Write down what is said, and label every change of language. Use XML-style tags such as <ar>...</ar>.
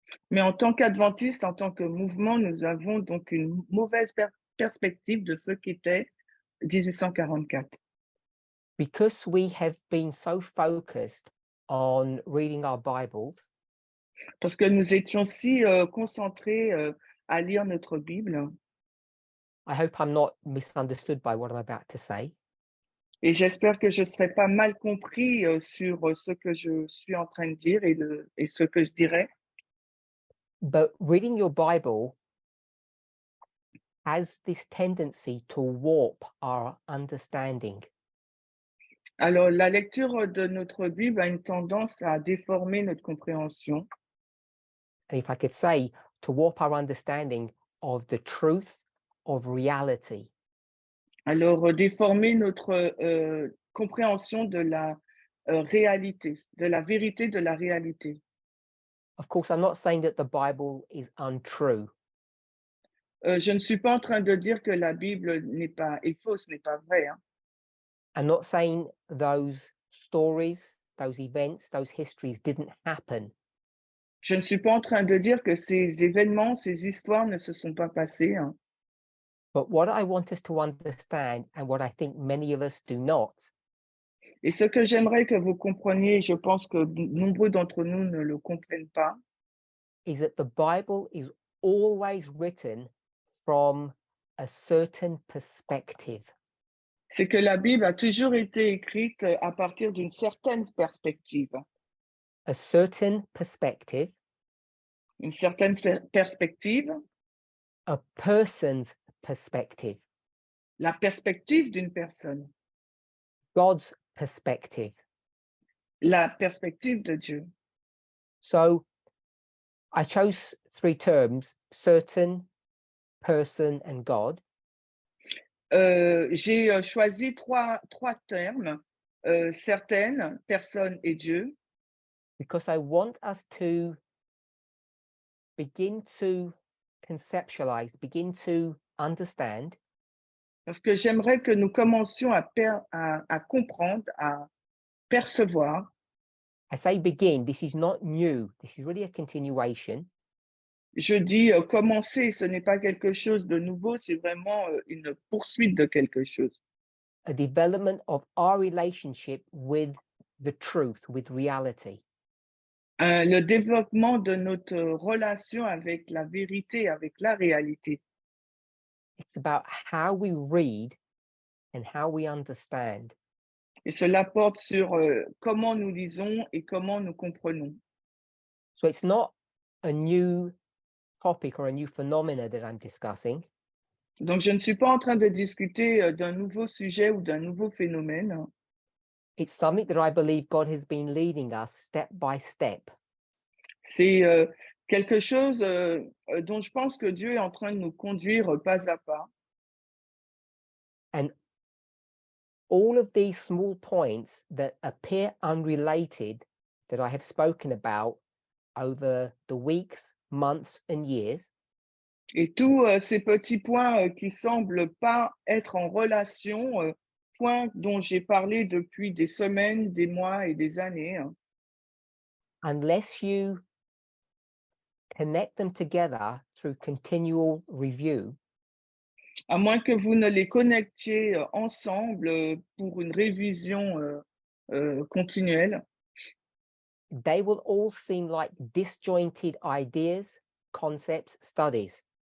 <fr>Mais en tant qu'adventistes, en tant que mouvement, nous avons donc une mauvaise perspective de ce qu'était 1844.</fr> <en>Because we have been so focused on reading our Bibles,</en> <fr>Parce que nous étions si concentrés à lire notre Bible.</fr> <en>I hope I'm not misunderstood by what I'm about to say.</en> <fr>Et j'espère que je ne serai pas mal compris sur ce que je suis en train de dire et ce que je dirais.</fr> <en>But reading your Bible has this tendency to warp our understanding.</en> <fr>Alors, la lecture de notre Bible a une tendance à déformer notre compréhension.</fr> <en>And if I could say, to warp our understanding of the truth of reality.</en> <fr>Alors, déformer notre compréhension de la réalité, de la vérité de la réalité.</fr> <en>Of course, I'm not saying that the Bible is untrue.</en> <fr>Je ne suis pas en train de dire que la Bible est fausse, n'est pas vrai. Hein.</fr> <en>I'm not saying those stories, those events, those histories didn't happen.</en> <fr>Je ne suis pas en train de dire que ces événements, ces histoires ne se sont pas passées. Hein.</fr> <en>But what I want us to understand, and what I think many of us do not,</en> <fr>Et ce que j'aimerais que vous compreniez, je pense que nombreux d'entre nous ne le comprennent pas,</fr> <en>is that the Bible is always written from a certain perspective.</en> <fr>c'est que la Bible a toujours été écrite à partir d'une certaine perspective.</fr> <en>A certain perspective,</en> <fr>Une certaine perspective,</fr> <en>a person's perspective,</en> <fr>la perspective d'une personne,</fr> <en>God's perspective.</en> <fr>la perspective de Dieu.</fr> <en>So I chose three terms: certain, person, and God,</en> <fr>J'ai choisi trois termes, certaines, personne et Dieu,</fr> <en>because I want us to begin to conceptualize, begin to understand</en> <fr>parce que j'aimerais que nous commencions à comprendre, à percevoir.</fr> <en>I say begin, this is not new, this is really a continuation.</en> <fr>Je dis commencer, ce n'est pas quelque chose de nouveau, c'est vraiment une poursuite de quelque chose.</fr> <en>A development of our relationship with the truth, with reality.</en> <fr>Le développement de notre relation avec la vérité, avec la réalité.</fr> <en>It's about how we read and how we understand.</en> <fr>Et cela porte sur comment nous lisons et comment nous comprenons.</fr> <en>So it's not a new topic or a new phenomena that I'm discussing.</en> <fr>Donc, je ne suis pas en train de discuter d'un nouveau sujet ou d'un nouveau phénomène.</fr> <en>It's something that I believe God has been leading us step by step.</en> <fr>C'est quelque chose dont je pense que Dieu est en train de nous conduire pas à pas.</fr> <en>And all of these small points that appear unrelated that I have spoken about over the weeks, months, and years</en> <fr>Et tous ces petits points qui semblent pas être en relation, points dont j'ai parlé depuis des semaines, des mois et des années, hein,</fr> <en>unless you connect them together through continual review,</en> <fr>à moins que vous ne les connectiez ensemble pour une révision continuelle,</fr> <en>they will all seem like disjointed ideas, concepts, studies.</en>